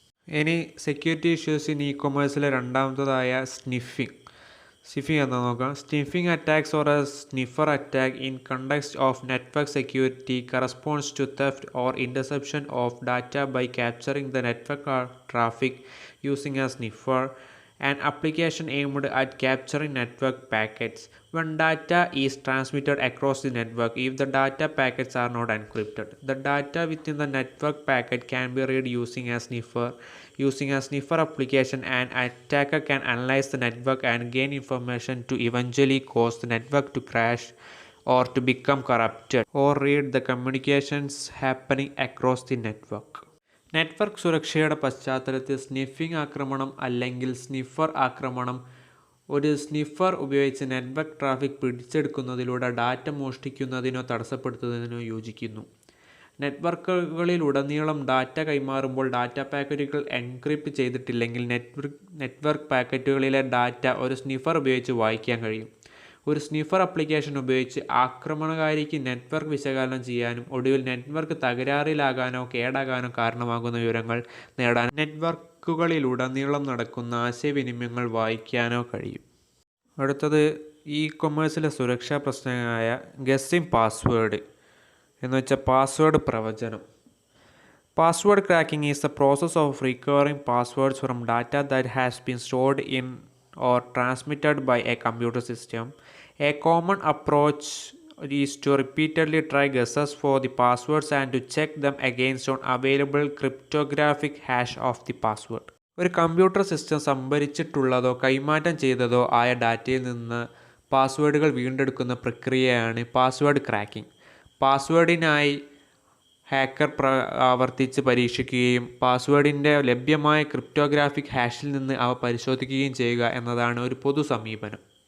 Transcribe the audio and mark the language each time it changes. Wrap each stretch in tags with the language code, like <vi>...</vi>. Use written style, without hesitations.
<ml>ഇനി</ml> <en>security issues in</en> <ml>കൊമേഴ്സിലെ രണ്ടാമത്തതായ sniffing എന്താ നോക്കാം.</ml> <en>Sniffing attacks or a sniffer attack in context of network security corresponds to theft or interception of data by capturing the network traffic using a sniffer. An application aimed at capturing network packets when data is transmitted across the network if the data packets are not encrypted. The data within the network packet can be read using a sniffer. Using a sniffer application, an attacker can analyze the network and gain information to eventually cause the network to crash or to become corrupted or read the communications happening across the network.</en> <ml>Network സുരക്ഷയുടെ പശ്ചാത്തലത്തിൽ sniffing ആക്രമണം അല്ലെങ്കിൽ sniffer ആക്രമണം ഒരു sniffer ഉപയോഗിച്ച് network traffic പിടിച്ചെടുക്കുന്നതിലൂടെ data മോഷ്ടിക്കുന്നതിനോ തടസ്സപ്പെടുത്തുന്നതിനോ യോജിക്കുന്നു. നെറ്റ്വർക്കുകളിലുടനീളം data കൈമാറുമ്പോൾ data പാക്കറ്റുകൾ encrypt ചെയ്തിട്ടില്ലെങ്കിൽ നെറ്റ്വർക്ക് പാക്കറ്റുകളിലെ ഡാറ്റ ഒരു സ്നിഫർ ഉപയോഗിച്ച് വായിക്കാൻ കഴിയും. ഒരു സ്നിഫർ ആപ്ലിക്കേഷൻ ഉപയോഗിച്ച് ആക്രമണകാരിക്ക് നെറ്റ്വർക്ക് വിശകലനം ചെയ്യാനും ഒടുവിൽ നെറ്റ്വർക്ക് തകരാറിലാകാനോ കേടാകാനോ കാരണമാകുന്ന വിവരങ്ങൾ നേടാൻ നെറ്റ്വർക്കുകളിലുടനീളം നടക്കുന്ന ആശയവിനിമയങ്ങൾ വായിക്കാനോ കഴിയും. അടുത്തത് കൊമേഴ്സിലെ സുരക്ഷാ പ്രശ്നമായ ഗസ്സിംഗ് പാസ്വേഡ് എന്ന് വെച്ചാൽ പാസ്വേഡ് പ്രവചനം.</ml> <en>Password cracking is the process of recovering passwords from data that has been stored in or transmitted by a computer system. A common approach is to repeatedly try guesses for the passwords and to check them against an available cryptographic hash of the password.</en> <ml>ഒരു computer system സംഭരിച്ചിട്ടുള്ളതോ കൈമാറ്റം ചെയ്തതോ ആയ ഡാറ്റയിൽ നിന്ന് പാസ്വേഡുകൾ വീണ്ടെടുക്കുന്ന പ്രക്രിയയാണ് password cracking. പാസ്വേഡിനായി hacker ആവർത്തിച്ച് പരീക്ഷിക്കുകയും പാസ്വേഡിൻ്റെ ലഭ്യമായ cryptographic ഹാഷിൽ നിന്ന് അവ പരിശോധിക്കുകയും ചെയ്യുക എന്നതാണ് ഒരു പൊതു സമീപനം.</ml>